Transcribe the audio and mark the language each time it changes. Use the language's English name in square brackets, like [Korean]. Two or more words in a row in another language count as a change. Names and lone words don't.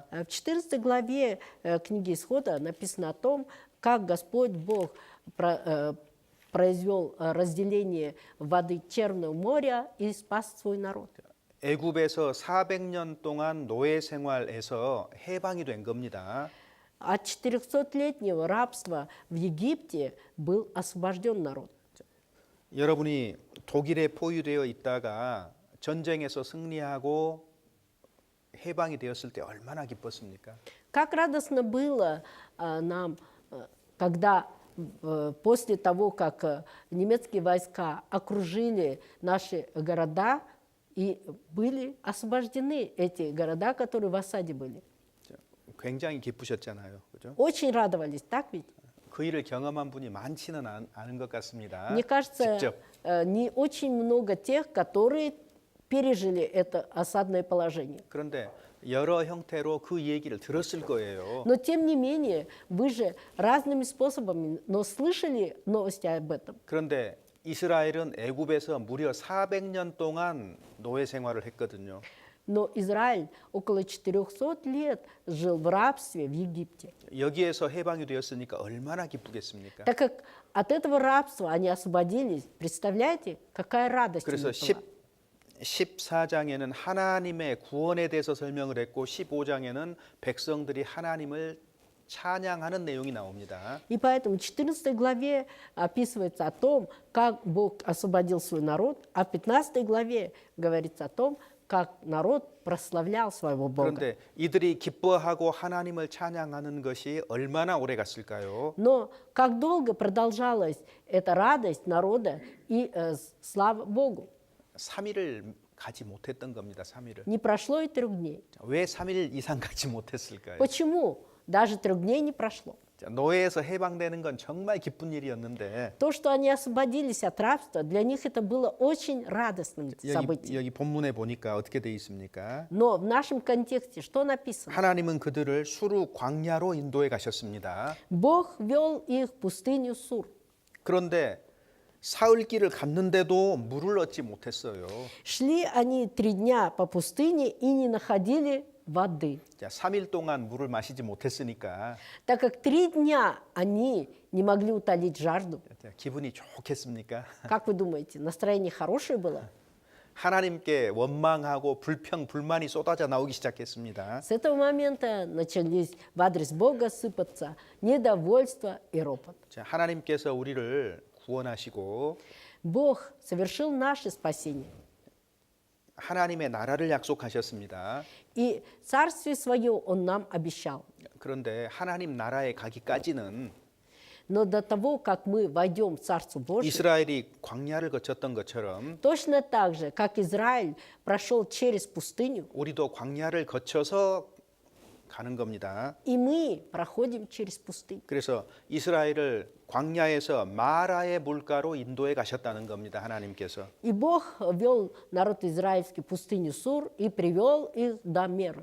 [Russian] В 14 главе книги Исхода написано о том, как Господь Бог произвел разделение воды Черного моря и спас свой народ. [Korean] 애굽에서 400년 동안 노예 생활에서 해방이 된 겁니다. [Russian] От 400-летнего рабства в Египте был освобожден народ. [Korean] 여러분이 독일에 포위되어 있다가 전쟁에서 승리하고 해방이 되었을 때 얼마나 기뻤습니까? [Russian] Как радостно было нам, когда после того, как немецкие войска окружили наши города и были освобождены эти города, которые в осаде были. [Korean] 굉장히 기쁘셨잖아요. 그죠? [Russian] Очень радовались, так ведь? [Korean] 그 일을 경험한 분이 많지는 않은 것 같습니다. [Russian] Мне кажется, [Korean] 직접. [Russian] не очень много тех, которые пережили это осадное положение. [Korean] 그런데 여러 형태로 그 얘기를 들었을 거예요. [Russian] Но тем не менее, вы же разными способами, но слышали новости об этом. [Korean] 그런데 이스라엘은 애굽에서 무려 400년 동안 노예 생활을 했거든요. [Russian] Но Израиль около 400 лет жил в рабстве в Египте. [Korean] 여기에서 해방이 되었으니까 얼마나 기쁘겠습니까? [Russian] Так как от этого рабства они освободились, представляете, какая радость у [Korean] 그래서 [Russian] них была. [Korean] 14장에는 하나님의 구원에 대해서 설명을 했고 15장에는 백성들이 하나님을 찬양하는 내용이 나옵니다. [Russian] И поэтому в 14 главе описывается о том, как Бог освободил свой народ, а в 15 главе говорится о том, как народ прославлял своего Бога. [Korean] 그런데 이들이 기뻐하고 하나님을 찬양하는 것이 얼마나 오래 갔을까요? [Russian] Но как долго продолжалась эта радость народа и слава Богу? [Korean] 3일을 가지 못했던 겁니다. 3일을. [Russian] Не прошло и 3 дней. [Korean] 왜 3일 이상 가지 못했을까요? [Russian] Почему Даже 3 дней не прошло. [Korean] 자, 노예에서 해방되는 건 정말 기쁜 일이었는데 [Russian] То, что они освободились от рабства, для них это было очень радостным событием. [Korean] 여기 본문에 보니까 어떻게 돼 있습니까? [Russian] Но в нашем контексте что написано? [Korean] 하나님은 그들을 수르 광야로 인도해 가셨습니다. [Russian] Бог вел их в пустыню Сур. [Korean] 그런데 사흘길을 갔는데도 물을 얻지 못했어요. [Russian] Шли они 3 дня по пустыне и не находили воды. [Korean] 자, 3일 동안 물을 마시지 못했으니까 [Russian] Так как 3 дня они не могли утолить жажду. [Korean] 자, 기분이 좋겠습니까? [Russian] Как вы думаете, настроение хорошее было? [Korean] 하나님께 원망하고 불평, 불만이 쏟아져 나오기 시작했습니다. [Russian] С этого момента начались в адрес Бога сыпаться недовольство и ропот. [Korean] 자, 하나님께서 우리를 구원하시고 [Russian] Бог совершил наше спасение. [Korean] 하나님의 나라를 약속하셨습니다. [Russian] И царствие свое Он нам обещал. [Korean] 그런데 하나님 나라에 가기까지는 [Russian] Но до того, как мы войдем в Царство Божие, [Korean] 이스라엘이 광야를 거쳤던 것처럼 [Russian] точно так же, как Израиль прошел через пустыню, [Korean] 우리도 광야를 거쳐서 가는 겁니다. [Russian] и мы проходим через пустыню. [Korean] 그래서 이스라엘을 광야에서 마라의 물가로 인도해 가셨다는 겁니다. 하나님께서. [Russian] И Бог вел народ израильский в пустыню Сур и привел их до Меры.